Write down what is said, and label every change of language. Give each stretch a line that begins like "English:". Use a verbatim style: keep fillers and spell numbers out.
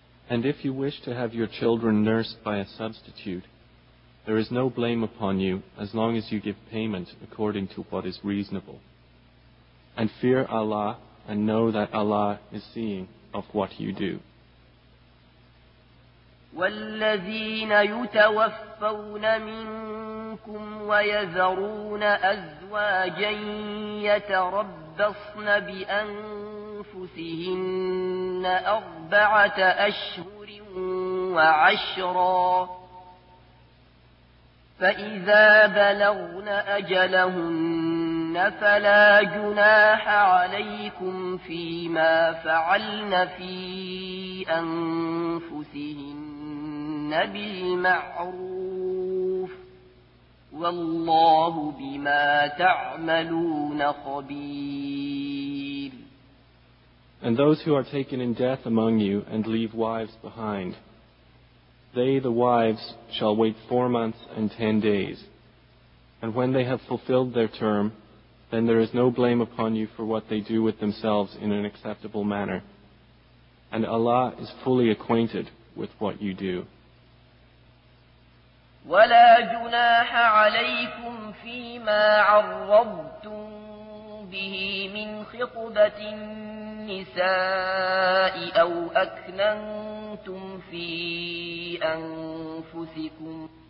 English: And if you wish to have your children nursed by a substitute, there is no blame upon you as long as you give payment according to what is reasonable. And fear Allah and know that Allah is seeing of what you do.
Arabic: وَالَّذِينَ يُتَوَفَّوْنَ مِنْ ويذرون أزواجا يتربصن بأنفسهن أربعة أشهر وعشرا فإذا بلغن أجلهن فلا جناح عليكم فيما فعلن في أنفسهن بالمعروف والله بما تعملون خبير.
English: And those who are taken in death among you and leave wives behind, They, the wives, shall wait four months and ten days. And when they have fulfilled their term, then there is no blame upon you for what they do with themselves in an acceptable manner. And Allah is fully acquainted with what you do.
Arabic: وَلَا جُنَاحَ عَلَيْكُمْ فِيمَا عَرَّضْتُمْ بِهِ مِنْ خِطْبَةِ النِّسَاءِ أَوْ أَكْنَنْتُمْ فِي أَنفُسِكُمْ